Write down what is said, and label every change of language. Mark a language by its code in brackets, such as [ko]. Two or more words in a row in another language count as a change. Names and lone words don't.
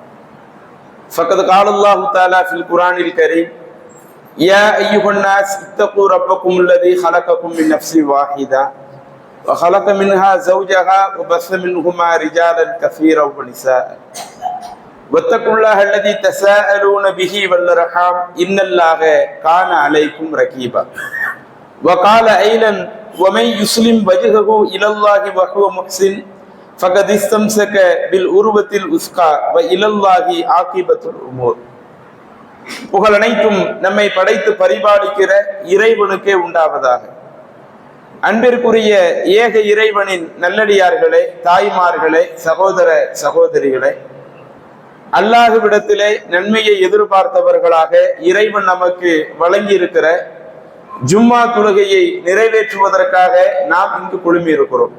[ar] فقد قال الله تعالى في القرآن الكريم: يا أيها الناس اتقوا ربكم الذي خلقكم من نفس واحدة وخلق منها زوجها وبث منهما رجالا كثيرا ونساء واتقوا الله الذي تساءلون به والأرحام إن الله كان عليكم رقيبا. وقال أيضا: ومن يسلم وجهه إلى الله وهو محسن فقد استمسك بالعروة الوثقى وإلى الله عاقبة الأمور. [ta] புகழ் அனைத்தும் நம்மை படைத்து பரிபாலிக்கிற இறைவனுக்கே உண்டாவதாக. அன்பிற்குரிய ஏக இறைவனின் நல்லடியார்களே, தாய்மார்களே, சகோதர சகோதரிகளே, அல்லாஹ்விடத்திலே நன்மையை எதிர்பார்த்தவர்களாக இறைவன் நமக்கு வழங்கி இருக்கிற ஜும்மா தொழுகையை நிறைவேற்றுவதற்காக நாம் இங்கு குழுமி இருக்கிறோம்.